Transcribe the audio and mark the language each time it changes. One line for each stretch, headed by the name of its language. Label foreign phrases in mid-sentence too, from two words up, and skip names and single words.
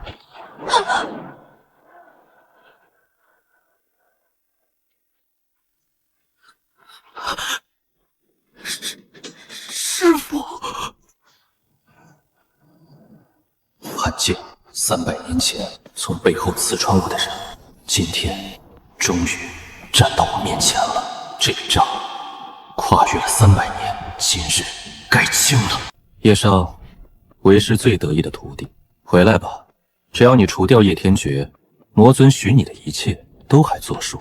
Chinese: 师父，罕见300年前从背后刺穿我的人，今天終於站到我面前了。這筆賬跨越了300年，今日該清了。葉少，為師最得意的徒弟，回來吧。只要你除掉葉天絕，魔尊許你的一切都還作數。